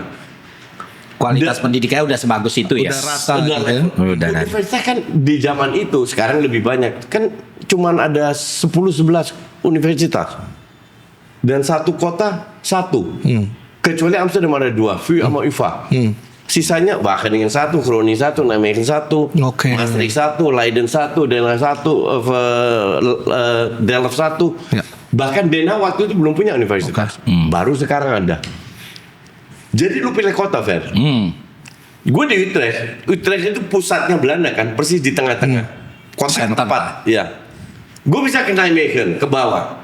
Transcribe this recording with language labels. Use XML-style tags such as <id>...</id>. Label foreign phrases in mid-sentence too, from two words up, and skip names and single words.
<id>Kualitas pendidikannya udah sebagus itu ya? Udah rata Udah, gitu ya. Udah rata. universitas kan di zaman itu sekarang lebih banyak. Kan cuman ada 10-11 universitas. Dan satu kota satu. Kecuali Amsterdam ada 2, VU sama UvA. Sisanya Wageningen 1, Groningen 1, Nijmegen 1, Oke. Maastricht 1, Leiden 1, Den Haag 1, Delft 1. Ya. Bahkan Den Haag waktu itu belum punya universitas. Baru sekarang ada. Jadi lu pilih kota, Fer. Gue di Utrecht. Utrecht itu pusatnya Belanda kan, persis di tengah-tengah. Kota Center. tempat. Iya. Gue bisa ke Nijmegen, ke bawah.</id>